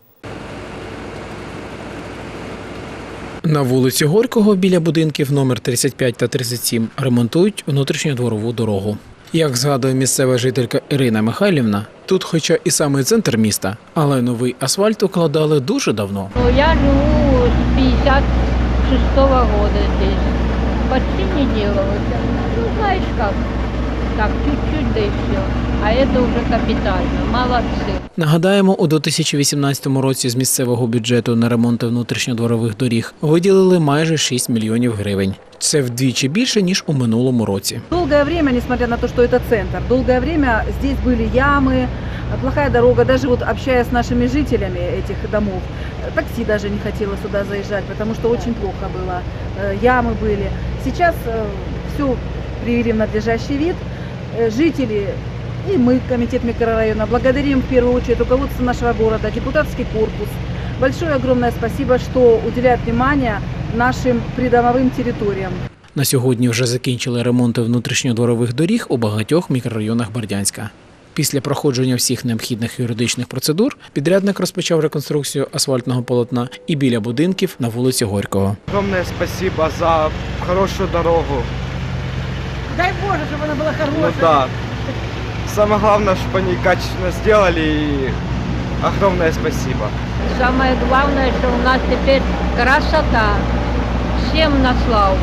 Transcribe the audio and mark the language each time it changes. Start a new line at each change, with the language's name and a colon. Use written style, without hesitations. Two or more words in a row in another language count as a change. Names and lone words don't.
Ukrainian: На вулиці Горького біля будинків номер 35 та 37 ремонтують внутрішньодворову дорогу. Як згадує місцева жителька Ірина Михайлівна, тут хоча і саме центр міста, але новий асфальт укладали дуже давно.
Russian: Я живу с 56-го года здесь. Почти не делалось. Ну, знаешь как, так, чуть-чуть, да и все. А это уже капитально. Молодцы.
Ukrainian: Нагадаємо, у 2018 році з місцевого бюджету на ремонти внутрішньодворових доріг виділили майже 6 мільйонів гривень. Це вдвічі більше, ніж у минулому році.
Russian: Долгое время, несмотря на то, что это центр, долгое время здесь были ямы, плохая дорога. Даже вот общаясь с нашими жителями этих домов, такси даже не хотело сюда заезжать, потому что очень плохо было. Ямы были. Сейчас все привели в надлежащий вид. Жители и мы, комитет микрорайона, благодарим в первую очередь руководство нашего города, депутатский корпус. Большое огромное спасибо, что уделяют внимание нашим
Ukrainian: придомовим територіям. На сьогодні вже закінчили ремонти внутрішньодворових доріг у багатьох мікрорайонах Бердянська. Після проходження всіх необхідних юридичних процедур підрядник розпочав реконструкцію асфальтного полотна і біля будинків на вулиці Горького.
Russian: Огромное спасибо за хорошую дорогу.
Ukrainian: Дай Боже, щоб вона була хороша.
Russian: Ну да. Самое главное, чтобы они качественно сделали, и огромное спасибо. Самое главное, что у нас теперь красота. Всем на славу.